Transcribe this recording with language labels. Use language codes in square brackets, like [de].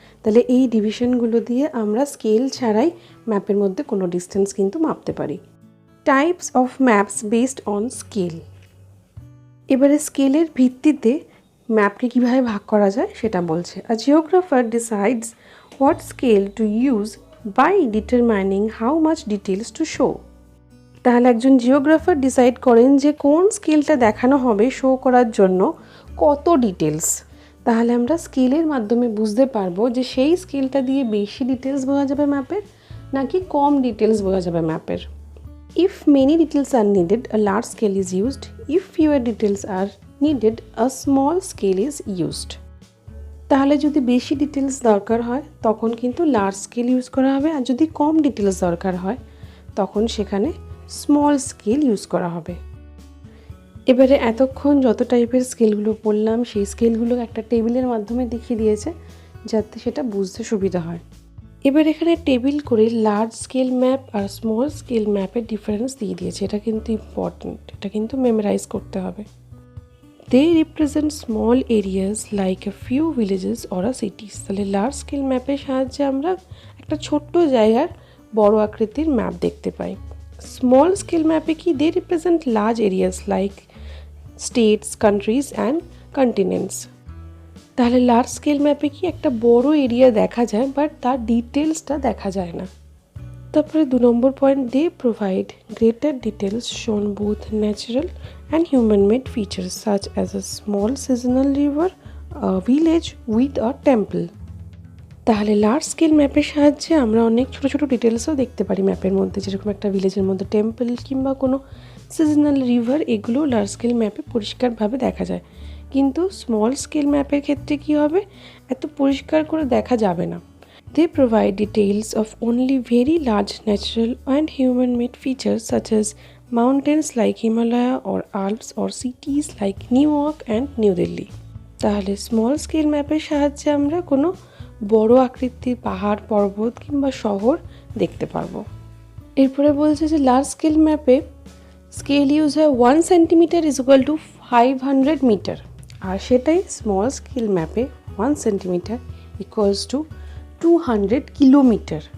[bn] তাহলে এই ডিভিশনগুলো দিয়ে আমরা স্কেল ছাড়াই ম্যাপের মধ্যে কোনো ডিস্টেন্স কিন্তু মাপতে পারি। [en] Types of maps based on scale. [bn] এবারে স্কেলের ভিত্তিতে ম্যাপকে কীভাবে ভাগ করা যায় সেটা বলছে। [en] A geographer decides what scale to use by determining how much details to show. [bn] তাহলে একজন জিওগ্রাফার ডিসাইড করেন যে কোন স্কেলটা দেখানো হবে শো করার জন্য কত ডিটেলস। তাহলে আমরা স্কেলের মাধ্যমে বুঝতে পারবো যে সেই স্কেলটা দিয়ে বেশি ডিটেলস বোঝা যাবে ম্যাপের, নাকি কম ডিটেলস বোঝা যাবে ম্যাপের। [en] If many details are needed, a large scale is used. If fewer details are needed, a small scale is used. [bn] তাহলে যদি বেশি ডিটেলস দরকার হয় তখন কিন্তু লার্জ স্কেল ইউজ করা হবে, আর যদি কম ডিটেলস দরকার হয় তখন সেখানে স্মল স্কেল ইউজ করা হবে। এবারে এতক্ষণ যত টাইপের স্কেলগুলো বললাম সেই স্কেলগুলো একটা টেবিলের মাধ্যমে দেখিয়ে দিয়েছে যাতে সেটা বুঝতে সুবিধা হয়। এবার এখানে টেবিল করে লার্জ স্কেল ম্যাপ আর স্মল স্কেল ম্যাপের ডিফারেন্স দিয়ে দিয়েছে। এটা কিন্তু ইম্পর্টেন্ট, এটা কিন্তু মেমোরাইজ করতে হবে। [en] They represent small areas like a few villages or a cities. [bn] তাহলে লার্জ স্কেল ম্যাপের সাহায্যে আমরা একটা ছোট্ট জায়গার বড় আকৃতির ম্যাপ দেখতে পাই। স্মল স্কেল ম্যাপে কি [en] They represent large areas like states, countries and continents. [bn] তাহলে লার্জ স্কেল ম্যাপে কি একটা বড় এরিয়া দেখা যায় বাট তার ডিটেলসটা দেখা যায় না। তারপরে 2 নম্বর point, [en] They provide greater details shown both natural and human made features such as a small seasonal river, village with a temple. [bn] তাহলে লার্জ স্কেল ম্যাপের সাহায্যে আমরা অনেক ছোটো ছোটো ডিটেলসও দেখতে পারি ম্যাপের মধ্যে, যেরকম একটা ভিলেজের মধ্যে টেম্পল কিংবা কোনো সিজনাল রিভার, এগুলো লার্জ স্কেল ম্যাপে পরিষ্কারভাবে দেখা যায়। কিন্তু স্মল স্কেল ম্যাপের ক্ষেত্রে কী হবে, এত পরিষ্কার করে দেখা যাবে না। [en] They provide details of only very large natural and human-made features such as mountains like Himalaya or Alps or cities like New York and New Delhi. [bn] তাহলে স্মল স্কেল ম্যাপের সাহায্যে আমরা কোনো বড় আকৃতির পাহাড়, পর্বত কিংবা শহর দেখতে পারবো। এরপরে বলছে যে লার্জ স্কেল ম্যাপে স্কেল ইউজ হয় 1 সেন্টিমিটার = 500 মিটার, আর সেটাই স্মল স্কেল ম্যাপে 1 সেন্টিমিটার = 200 কিলোমিটার।